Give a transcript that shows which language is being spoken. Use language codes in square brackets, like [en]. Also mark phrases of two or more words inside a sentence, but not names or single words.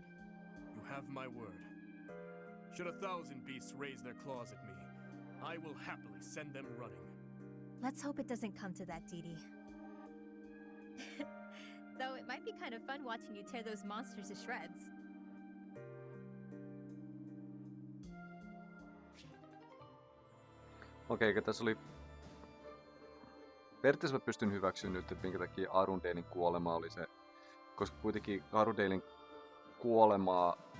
[en] You have my word. Should 1,000 beasts raise their claws at me, I will happily send them running. Let's hope it doesn't come to that, Dee Dee. Though it might be kind of fun watching you tear those monsters to shreds. [fi] Okei, tässä oli... Periaatteessa mä pystyn hyväksyä nyt, että minkä takia Arundelin kuolema oli se... Koska kuitenkin Arundelin kuolemaa...